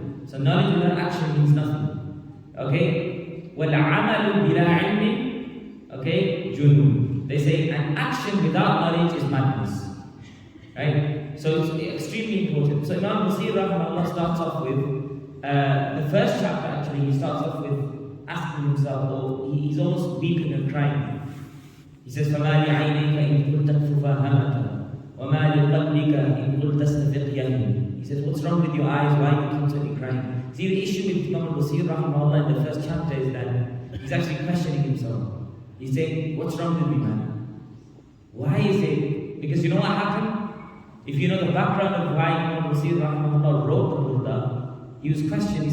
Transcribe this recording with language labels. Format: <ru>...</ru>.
<en>So knowledge without action means nothing. Okay?</en> <ar>Wal-amalu bila ilmin,</ar> <en>okay,</en> <ar>junun.</ar> <en>They say an action without knowledge is madness. Right? So it's extremely important. So Imam Busiri rahimahullah starts off with the first chapter actually, he starts off with asking himself, or he's almost weeping and crying. He says,</en> <ar>فَمَا لِعَيْنَيْكَ إِن قُلْتَ فَهَمَتَ وَمَا لِقَلْبِكَ إِن قُلْتَ اسْتَفِقْ يَهِمِ.</ar> <en>He says, what's wrong with your eyes? Why are you constantly crying? See, the issue with Imam Busiri rahimahullah in the first chapter is that he's actually questioning himself. He's saying, what's wrong with me, man? Why is it? Because you know what happened? If you know the background of why Imam Busiri rahimahullah wrote the Burda, he was questioned.</en>